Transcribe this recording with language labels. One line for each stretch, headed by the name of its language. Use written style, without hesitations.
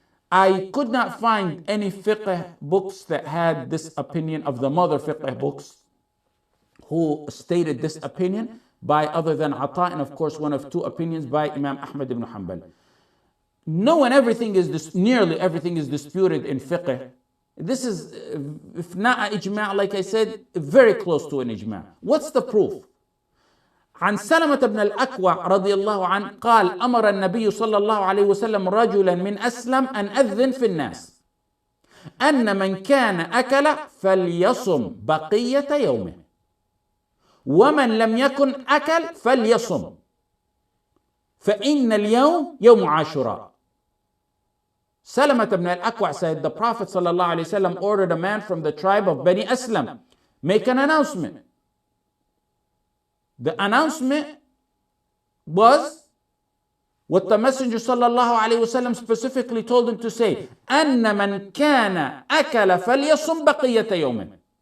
English: I could not find any fiqh books that had this opinion of the mother fiqh books who stated this opinion by other than Ata, and of course one of two opinions by Imam Ahmad ibn Hanbal. knowing nearly everything is disputed in fiqh, this is, if not an ijma', like I said, very close to an ijma'. What's the proof?
Arabic: عن سلمة بن الأكوع رضي الله عنه قال أمر النبي صلى الله عليه وسلم رجلا من أسلم أن أذن في الناس أن من كان أكل فليصم بقية يومه ومن لم يكن أكل فليصم فإن اليوم يوم عاشوراء.
English: Salamat ibn al-Aqwa said the Prophet ﷺ ordered a man from the tribe of Bani Aslam make an announcement. The announcement was what the Messenger ﷺ specifically told him to say,
Arabic: أن من كان أكل فليصم بقية يومه.